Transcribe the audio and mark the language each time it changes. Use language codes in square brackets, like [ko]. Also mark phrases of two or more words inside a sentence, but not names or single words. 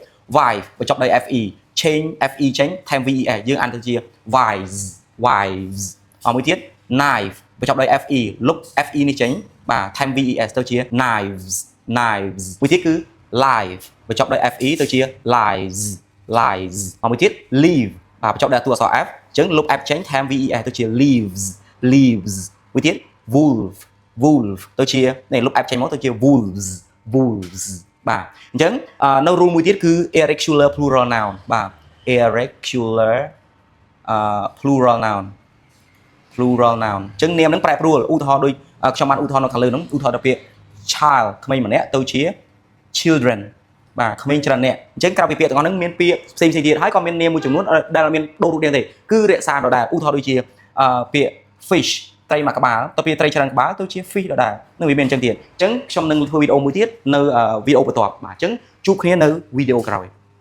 [km] wife បញ្ចប់ដោយ FE change FE ចេញថែម VES យើងអានទៅជា wives មួយទៀត knife បញ្ចប់ដោយ FE លុប FE នេះចេញបាទថែម VES ទៅជា knives មួយទៀតគឺ live បញ្ចប់ដោយ FE ទៅជា lives មួយទៀត leave បាទបញ្ចប់ដោយតួអក្សរ F អញ្ចឹងលុប F ចេញថែម VES ទៅជា leaves មួយទៀត wolf ទៅជានេះលុប F ចេញមកទៅជា wolves បាទអញ្ចឹងនៅ rule មួយទៀតគឺ [en] irregular plural noun [km] បាទ [en] irregular plural [km] noun អញ្ចឹងនាមនឹងប្រែប្រួលឧទាហរណ៍ដូចខ្ញុំបានឧទាហរណ៍នៅខាងលើហ្នឹងឧទាហរណ៍ទៅពាក្យ child ក្មេងម្នាក់ទៅជា children បាទក្មេងច្រើនអ្នកអញ្ចឹងក្រៅពីពាក្យទាំងអស់ហ្នឹងមានពាក្យផ្សេងទៀតហើយក៏មាននាមមួយចំនួនដែលមានដូររូបរាងទេគឺរក្សាដដែលឧទាហរណ៍ដូចជាពាក្យ fish ត្រីមួយក្បាលទៅពាក្យត្រីច្រើនក្បាលទៅជា fish ដដែលនឹងវាមានអញ្ចឹងទៀតអញ្ចឹងខ្ញុំនឹងធ្វើវីដេអូមួយទៀតនៅវីដេអូបន្ទាប់បាទអញ្ចឹងជួបគ្នានៅវីដេអូក្រោយ